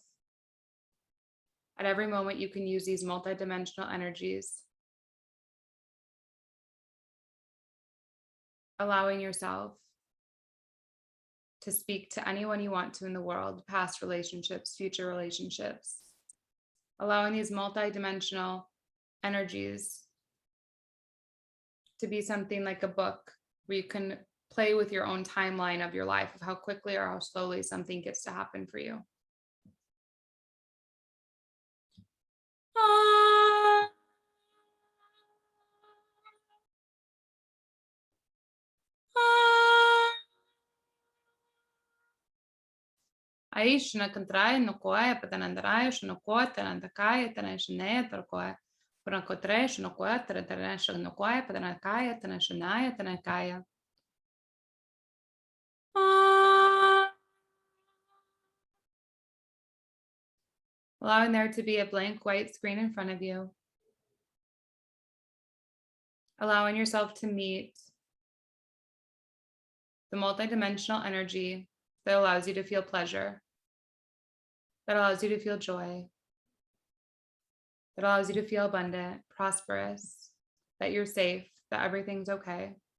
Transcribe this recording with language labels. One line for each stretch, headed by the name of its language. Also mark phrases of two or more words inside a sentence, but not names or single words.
English: At every moment, you can use these multidimensional energies, allowing yourself to speak to anyone you want to in the world, past relationships, future relationships, allowing these multidimensional energies to be something like a book where you can play with your own timeline of your life, of how quickly or how slowly something gets to happen for you. Aish na kantrai no koe patanandrai no koe tanandakai tanashane tarkoe prankotre no koe tananash no koe patanakaya tanashanaya tanakaya. Allowing there to be a blank white screen in front of you. Allowing yourself to meet the multidimensional energy that allows you to feel pleasure, that allows you to feel joy, that allows you to feel abundant, prosperous, that you're safe, that everything's okay.